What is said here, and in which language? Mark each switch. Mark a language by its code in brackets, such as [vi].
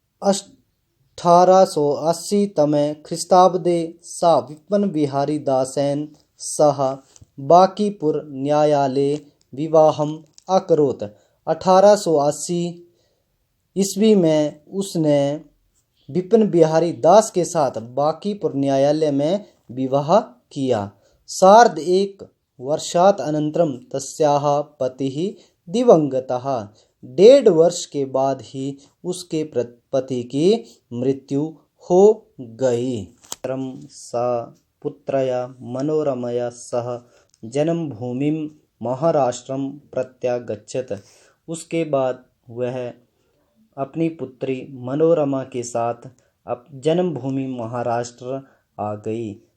[sa] 1880 तमे ख्रीस्ताब्दे सा विपिन बिहारी दासेन सह बांकीपुर न्यायालये विवाहम अकरोत्। [hi] 1880 ईस्वी में उसने विपिन बिहारी दास के साथ बांकीपुर न्यायालय में विवाह किया। [sa] सार्ध एक वर्षात् अनन्तरं तस्याः पतिः दिवंगतः। [hi] 1.5 वर्ष के बाद ही उसके पति की मृत्यु हो गई। [sa] सा पुत्रया मनोरमया सह जन्मभूमिं महाराष्ट्रम प्रत्यागच्छत्। [hi] उसके बाद वह अपनी पुत्री मनोरमा के साथ जन्मभूमि महाराष्ट्र आ गई।